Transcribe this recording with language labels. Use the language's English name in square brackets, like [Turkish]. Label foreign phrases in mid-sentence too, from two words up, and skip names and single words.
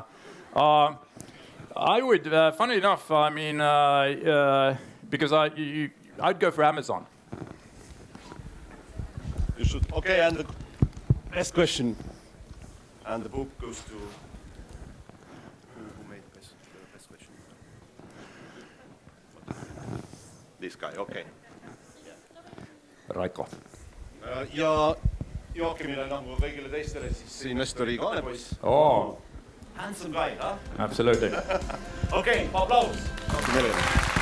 [English] I would, funnily enough, I mean, because I'd go for Amazon. You should. Okay, and the best question, and the book goes to who made the best question? This guy. Okay. Raiko. [Estonian] Ja Joakimile nagu kõigile teistele siis investori kaanepoiss. [English] Oh. Handsome guy, huh? Absolutely. [Estonian] okei, aplaus.